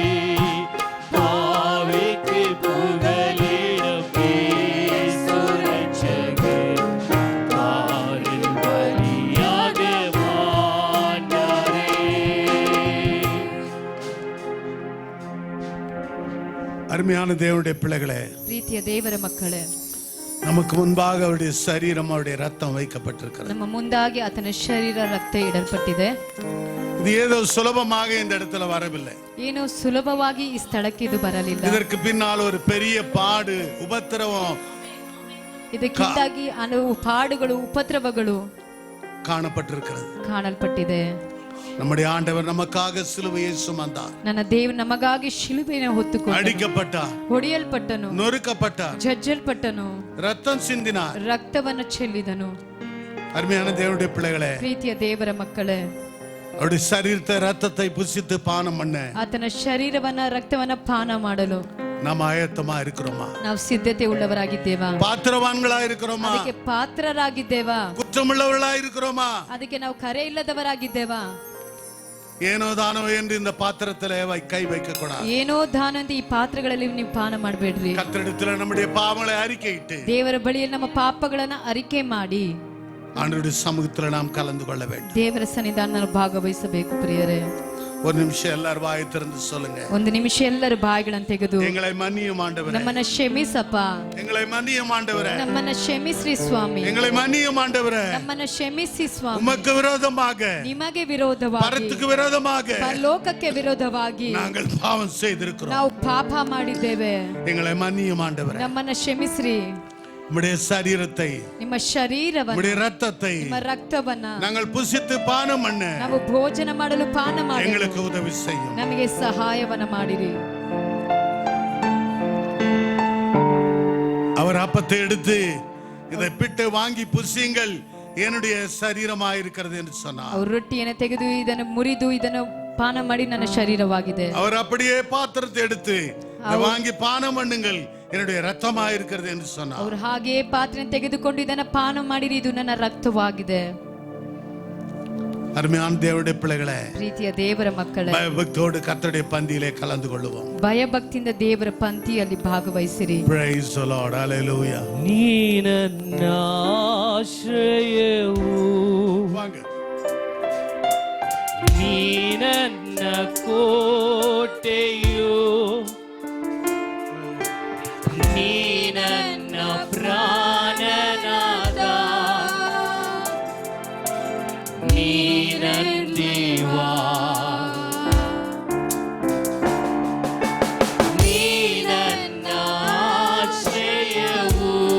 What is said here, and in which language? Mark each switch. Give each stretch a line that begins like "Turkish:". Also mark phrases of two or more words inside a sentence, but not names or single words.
Tamil: பாவிக்கு புகலிடும் இயேசு ரட்சகர் பாரில் பலியாக மாட்டாரே. அருமையான தேவனுடைய பிள்ளைகளே,
Kannada: ಪ್ರೀತಿಯ ದೇವರ ಮಕ್ಕಳೇ,
Tamil: நமக்கு முன்பாக அவருடைய சரீரம், அவருடைய ரத்தம் வைக்கப்பட்டிருக்கிறது.
Kannada: ನಮ್ಮ ಮುಂದಾಗಿ ಆತನ ಶರೀರ ರಕ್ತ ಇಡಲ್ಪಟ್ಟಿದೆ.
Tamil: இது ஏதோ சுலபமாக இந்த இடத்துல வரவில்லை.
Kannada: ಏನು ಸುಲಭವಾಗಿ ಈ ಸ್ಥಳಕ್ಕೆ ಇದು ಬರಲಿಲ್ಲ.
Tamil: இதற்கு பின்னால் ஒரு பெரிய பாடு, உபத்திரவம்
Kannada: ಇದಕ್ಕಿಂತಾಗಿ ಹಲವು ಪಾಡುಗಳು, ಉಪದ್ರವಗಳು
Tamil: காணப்பட்டிருக்கிறது.
Kannada: ಕಾಣಲ್ಪಟ್ಟಿದೆ.
Tamil: நம்முடைய ஆண்டவர் நமக்காக சிலுவையை சுமந்தார்.
Kannada: ನನ್ನ ದೇವ ನಮಗಾಗಿ ಶಿಲುಬೆಯನ್ನು ಹೊತ್ತುಕೊಂಡು
Tamil: அடிக்கப்பட்டார்,
Kannada: ಹೊಡೆಯಲ್ಪಟ್ಟನು,
Tamil: நொறுக்கப்பட்டார்,
Kannada: ಜಜ್ಜಲ್ಪಟ್ಟನು,
Tamil: ரத்தம் சிந்தினார்.
Kannada: ರಕ್ತವನ್ನು ಚೆಲ್ಲಿದನು.
Tamil: அருமையான தேவனுடைய பிள்ளைகளே,
Kannada: ಪ್ರೀತಿಯ ದೇವರ ಮಕ್ಕಳೇ,
Tamil: அவருடைய சரீரத்தை, ரத்தத்தை புசித்து பானம் பண்ண
Kannada: ಆತನ ಶರೀರವನ್ನ ರಕ್ತವನ್ನ ಪಾನ ಮಾಡಲು
Tamil: நாம் ஆயத்தமா இருக்கிறோமா?
Kannada: ನಾವು ಸಿದ್ಧತೆ ಉಳ್ಳವರಾಗಿದ್ದೇವಾ?
Tamil: பாத்திரவான்களா இருக்கிறோமா?
Kannada: ಅದಕ್ಕೆ ಪಾತ್ರರಾಗಿದ್ದೇವಾ?
Tamil: குற்றமுள்ளவர்களா இருக்கிறோமா?
Kannada: ಅದಕ್ಕೆ ನಾವು ಕರೆ ಇಲ್ಲದವರಾಗಿದ್ದೇವಾ?
Tamil: ஏனோ தானோ என்று இந்த பாத்திரத்திலே கை வைக்க கூடாது.
Kannada: ಏನೋ ದಾನ ಅಂತ ಈ ಪಾತ್ರಗಳಲ್ಲಿ ನೀವು ಪಾನ ಮಾಡಬೇಡ್ರಿ.
Tamil: கர்த்தரிடத்தில் நம்முடைய பாவங்களை அறிக்கையிட்டு
Kannada: ದೇವರ ಬಳಿಯಲ್ಲಿ ನಮ್ಮ ಪಾಪಗಳನ್ನ ಅರಿಕೆ ಮಾಡಿ
Tamil: ஆண்டவருடைய சமூகத்தில் நாம் கலந்து கொள்ள வேண்டும்.
Kannada: ದೇವರ ಸನ್ನಿಧಾನದಲ್ಲಿ ಭಾಗವಹಿಸಬೇಕು ಪ್ರಿಯರೇ.
Tamil: ஒரு நிமிஷம் எல்லாரும் வாயை திறந்து சொல்லுங்க.
Kannada: ಒಂದು ನಿಮಿಷ ಎಲ್ಲರೂ ಬಾಯಿಗಳನ್ನು ತೆಗೆದು
Tamil: எங்களை மன்னியும் ஆண்டவரே,
Kannada: ನಮ್ಮನ್ನ ಕ್ಷಮಿಸಪ್ಪ,
Tamil: எங்களை மன்னியும் ஆண்டவரே,
Kannada: ನಮ್ಮನ್ನ ಕ್ಷಮಿಸ್ರಿ ಸ್ವಾಮಿ,
Tamil: எங்களை மன்னியும் ஆண்டவரே.
Kannada: ನಮ್ಮನ್ನ ಕ್ಷಮಿಸಿ ಸ್ವಾಮಿ.
Tamil: உமக்கு விரோதமாக,
Kannada: ನಿಮಗೆ ವಿರೋಧವಾಗಿ,
Tamil: பரத்துக்கு விரோதமாக
Kannada: ಪರಲೋಕಕ್ಕೆ ವಿರೋಧವಾಗಿ
Tamil: நாங்கள் பாவம் செய்திருக்கிறோம்.
Kannada: ನಾವು ಪಾಪ ಮಾಡಿದ್ದೇವೆ.
Tamil: எங்களை மன்னியும் ஆண்டவரே.
Kannada: ನಮ್ಮನ್ನ ಕ್ಷಮಿಸ್ರಿ.
Tamil: உம்முடைய சரீரத்தை,
Kannada: ನಿಮ್ಮ ಶರೀರವನ್ನು,
Tamil: உம்முடைய ரத்தத்தை
Kannada: ನಿಮ್ಮ ರಕ್ತವನ್ನ
Tamil: நாங்கள் புசித்து பானம் பண்ண
Kannada: ನಾವು ಭೋಜನ ಮಾಡಲು ಪಾನ ಮಾಡಿ
Tamil: எங்களுக்கு உதவி செய்யும்.
Kannada: ನಮಗೆ ಸಹಾಯವನ್ನ ಮಾಡಿರಿ.
Tamil: அவர் அப்பத்தை எடுத்து இதை பிட்டு வாங்கி புசியுங்கள், என்னுடைய சரீரமாயிருக்கிறது என்று சொன்னார்.
Kannada: ಅವರು ರೊಟ್ಟಿಯನ್ನು ತೆಗೆದು ಇದನ್ನು ಮುರಿದು ಇದನ್ನು ಪಾನ ಮಾಡಿ ನನ್ನ ಶರೀರವಾಗಿದೆ.
Tamil: அவர் அப்படியே பாத்திரத்தை எடுத்து இதை வாங்கி பானம் பண்ணுங்கள், என்னுடைய ரத்தமாயிருக்கிறது என்று சொன்னார்.
Kannada: ಅವರು ಹಾಗೆಯೇ ಪಾತ್ರೆಯನ್ನು ತೆಗೆದುಕೊಂಡು ಇದನ್ನ ಪಾನ ಮಾಡಿರಿ, ಇದು ನನ್ನ ರಕ್ತವಾಗಿದೆ.
Tamil: அருமையான தேவனுடைய பிள்ளைகளே,
Kannada: ಪ್ರೀತಿಯ ದೇವರ ಮಕ್ಕಳೇ,
Tamil: பயபக்தியோடு கர்த்தருடைய பந்தியிலே கலந்து கொள்வோம்.
Kannada: ಭಯಭಕ್ತಿಯಿಂದ ದೇವರ ಪಂಕ್ತಿಯಲ್ಲಿ ಭಾಗವಹಿಸಿರಿ.
English: Praise the Lord. Hallelujah.
Kannada: ನೀ ನನ್ನ ಆಶ್ರಯವು,
Tamil: வாங்க.
Kannada: ನೀ ನನ್ನ ಕೋಟೆಯು, ನೀ ನನ್ನ ಪ್ರಾಣನಾದ, ನೀ ನನ್ನ ದೇವಾ, ನೀ ನನ್ನ ಆಶ್ರಯವು,